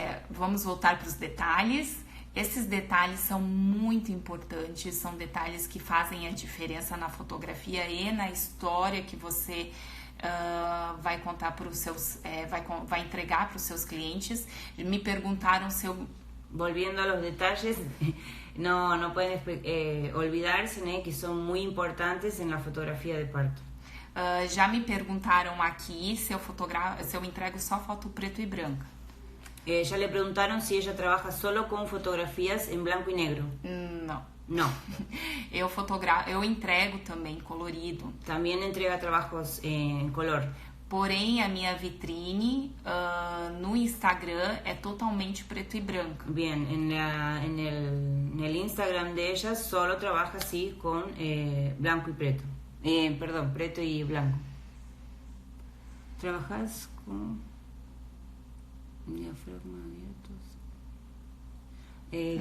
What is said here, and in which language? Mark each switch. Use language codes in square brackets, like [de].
[pt] Vamos voltar para os detalhes. Esses detalhes são muito importantes, são detalhes que fazem a diferença na fotografia e na história que você vai contar para os seus, vai entregar para os seus clientes. Me perguntaram se eu... [es] Volviendo a los detalles, no pueden olvidarse, ¿no? Que son muy importantes en la fotografía de parto. [pt] Já me perguntaram aqui se eu entrego só foto preto e branca. [es] Ya le preguntaron si ella trabaja solo con fotografías en blanco y negro. [pt] Não. Eu entrego também colorido. Também entrega trabalhos em color. Porém, a minha vitrine no Instagram é totalmente preto e branco. [es] Bien, en el Instagram de ella solo trabaja así con blanco y preto. Perdón, preto y blanco. ¿Trabajas con diafragma abiertos?